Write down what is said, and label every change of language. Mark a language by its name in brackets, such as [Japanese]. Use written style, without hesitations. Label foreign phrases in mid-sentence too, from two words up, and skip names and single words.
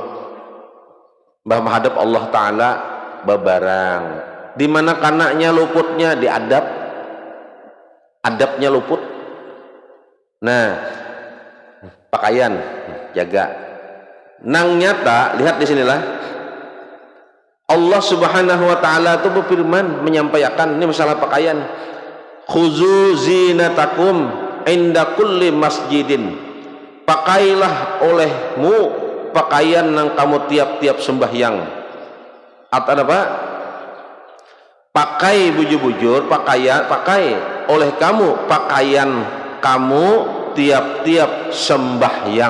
[Banjar] Bah menghadap [Arabic] الله تعالى [Banjar] bebarang. Di mana kanaknya luputnya di adab, adabnya luput. Nah, pakaian jaga. Nang nyata, lihat di sinilah. [Arabic] الله سبحانه وتعالى [Banjar] itu berfirman menyampaikan ini masalah pakaian. [Arabic] خذوا زينتكم عند كل مسجد. [Banjar] Pakailah olehmu pakaian yang kamu tiap-tiap sembahyang. Atau apa? Pakai bujur-bujur pakaian, pakai oleh kamu pakaian kamu tiap-tiap sembahyang.